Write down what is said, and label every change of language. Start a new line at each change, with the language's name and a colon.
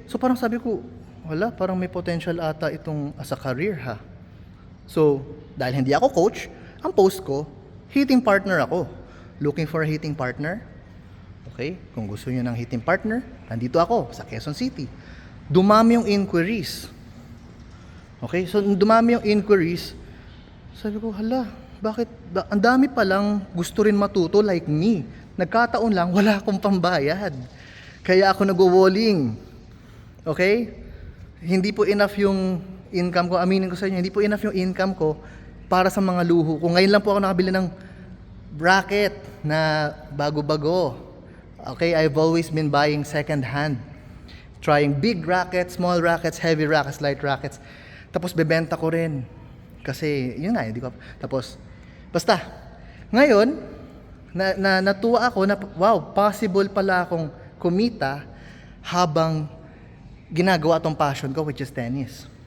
Filipino: So, parang sabi ko, wala, parang may potential ata itong as a career ha. So, dahil hindi ako coach, ang post ko, hitting partner ako.
English: Looking for a hitting partner.
Filipino: Okay? Kung gusto niyo ng hitting partner, nandito ako sa Quezon City. Dumami yung inquiries. Okay? So, dumami yung inquiries. Sabi ko, hala, bakit? Ang dami palang gusto rin matuto like me. Nagkataon lang, wala akong pambayad. Kaya ako nagwo-walling. Okay? Hindi po enough yung income ko. Aminin ko sa inyo, hindi po enough yung income ko para sa mga luho ko. Ngayon lang po ako nakabili ng bracket na bago-bago.
English: Okay, I've always been buying second hand. Trying big rackets, small rackets, heavy rackets, light rackets.
Filipino: Tapos bebenta ko rin. Kasi, yun nga, hindi ko. Tapos, basta, ngayon, natuwa ako na, wow, possible pala akong kumita habang ginagawa tong passion ko, which is tennis.